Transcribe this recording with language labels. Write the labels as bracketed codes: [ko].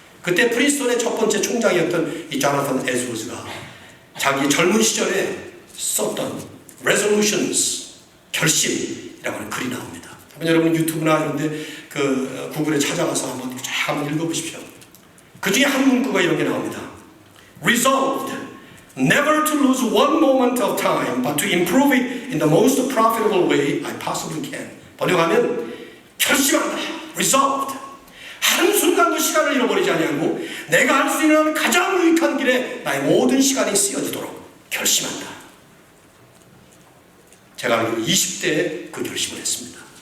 [ko] 그때 프린스턴의 첫 번째 총장이었던 이 조나단 에드워즈가 자기 젊은 시절에 썼던 resolutions, 결심이라고 하는 글이 나옵니다. 여러분 유튜브나 이런데 그 구글에 찾아가서 한번 읽어보십시오. 그 중에 한 문구가 이런 게 나옵니다. [en] Resolved never to lose one moment of time, but to improve it in the most profitable way I possibly can. [ko] 번역하면 결심한다. Resolved. 한순간도 시간을 잃어버리지 아니하고 내가 할 수 있는 가장 유익한 길에 나의 모든 시간이 쓰여지도록 결심한다. 제가 알기로 20대에 그 결심을 했습니다.